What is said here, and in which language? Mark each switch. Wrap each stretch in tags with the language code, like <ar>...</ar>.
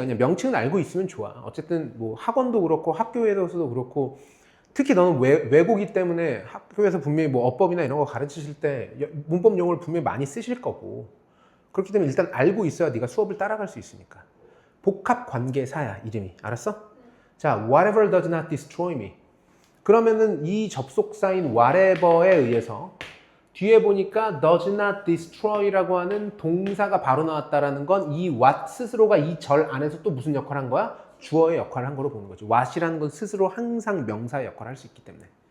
<ko>그냥 명칭은 알고 있으면 좋아. 어쨌든 뭐 학원도 그렇고 학교에서도 그렇고 특히 너는 외고기 때문에 학교에서 분명히 뭐 어법이나 이런 거 가르치실 때 문법 용어를 분명히 많이 쓰실 거고 그렇기 때문에 일단 알고 있어야 네가 수업을 따라갈 수 있으니까. 복합관계사야 이름이. 알았어?</ko> <en>자, whatever does not destroy me.</en> <ko>그러면은 이 접속사인 whatever에 의해서 뒤에 보니까</ko> <en>does not destroy</en> <ko>라고 하는 동사가 바로 나왔다라는 건 이 what 스스로가 이 절 안에서 또 무슨 역할을 한 거야? 주어의 역할을 한 거로 보는 거죠. what이라는 건 스스로 항상 명사의 역할을 할 수 있기 때문에.</ko>